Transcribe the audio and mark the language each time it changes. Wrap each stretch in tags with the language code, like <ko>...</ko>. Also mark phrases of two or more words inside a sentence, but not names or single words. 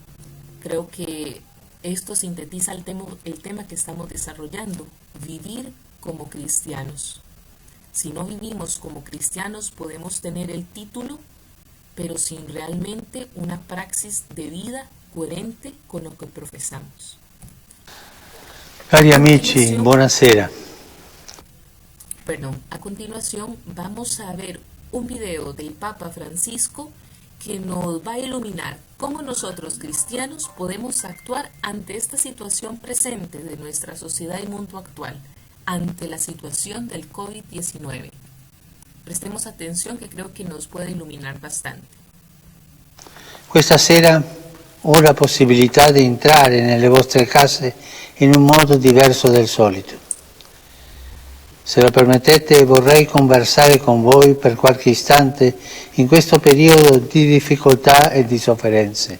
<es>Creo que esto sintetiza el tema que estamos desarrollando: vivir como cristianos. Si no vivimos como cristianos, podemos tener el título, pero sin realmente una praxis de vida coherente con lo que profesamos.</es> <it>Cari amici, buonasera.</it> <es>A continuación vamos a ver un video del Papa Francisco que nos va a iluminar cómo nosotros cristianos podemos actuar ante esta situación presente de nuestra sociedad y mundo actual, ante la situación del COVID-19. Prestemos atención, que creo que nos puede iluminar bastante.</es> <it>Questa sera ho la possibilità di entrare nelle vostre case in un modo diverso del solito. Se lo permettete, vorrei conversare con voi per qualche istante in questo periodo di difficoltà e di sofferenze.</it>